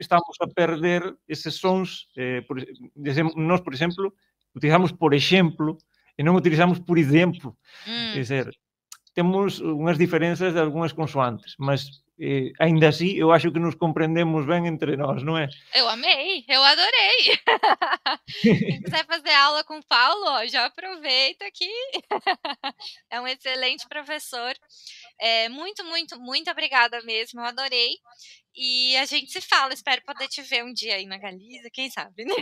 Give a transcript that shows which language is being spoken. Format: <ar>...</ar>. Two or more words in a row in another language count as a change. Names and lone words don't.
<gl>estamos a perder eses sons, nós, por exemplo, utilizamos por exemplo e non utilizamos por exemplo, é hum. dizer, temos unhas diferenzas de algunhas consoantes, mas aínda así eu acho que nos comprendemos ben entre nós, non é?</gl> <pt>Eu amei, eu adorei. Quem quiser fazer aula com o Paulo, ó, já aproveita que é um excelente professor. Muito, muito, muito obrigada mesmo, eu adorei. E a gente se fala, espero poder te ver um dia aí na Galiza, quem sabe, né?</pt>